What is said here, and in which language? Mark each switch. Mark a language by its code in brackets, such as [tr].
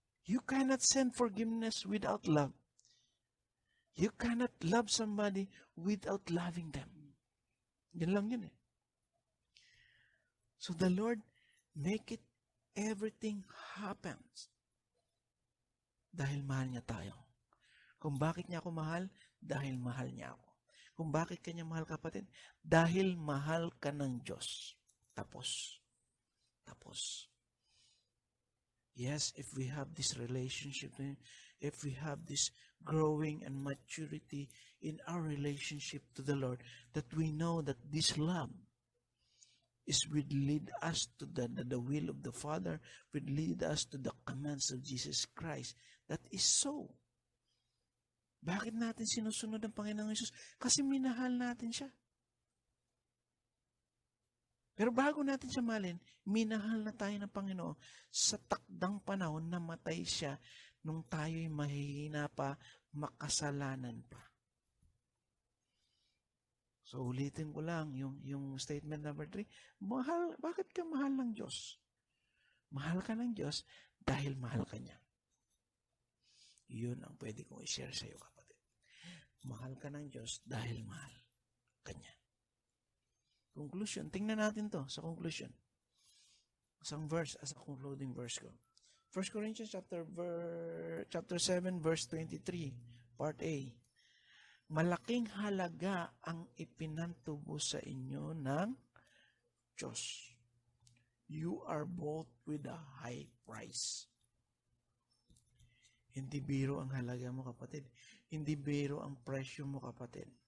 [en] You cannot send forgiveness without love. You cannot love somebody without loving them. [tl] Yan lang yun eh. [en] So the Lord make it, everything happens. [tl] Dahil mahal niya tayo. Kung bakit niya ako mahal, dahil mahal niya ako. Kung bakit kanya mahal, kapatid, dahil mahal ka ng Diyos. Tapos. [en] Yes, if we have this relationship, if we have this growing and maturity in our relationship to the Lord, that we know that this love would lead us to the will of the Father, would lead us to the commands of Jesus Christ. That is so. [tl] Bakit natin sinusunod ang Panginoong Hesus? Kasi minahal natin siya. Pero bago natin siya mahalin, minahal na tayo ng Panginoon sa takdang panahon na matay siya nung tayo'y mahihina pa, makasalanan pa. So ulitin ko lang yung statement number 3. Bakit ka mahal ng Diyos? Mahal ka ng Diyos dahil mahal ka niya. Yun ang pwede kong i-share sa iyo, kapatid. Mahal ka ng Diyos dahil mahal ka niya. Conclusion. Tingnan natin to sa conclusion. Isang verse [en] as a concluding verse [tl] ko. [en] 1 Corinthians chapter 7 verse 23, part A. [tl] Malaking halaga ang ipinantubo sa inyo ng Diyos. [en] You are bought with a high price. [tl] Hindi biro ang halaga mo, kapatid. Hindi biro ang presyo mo, kapatid.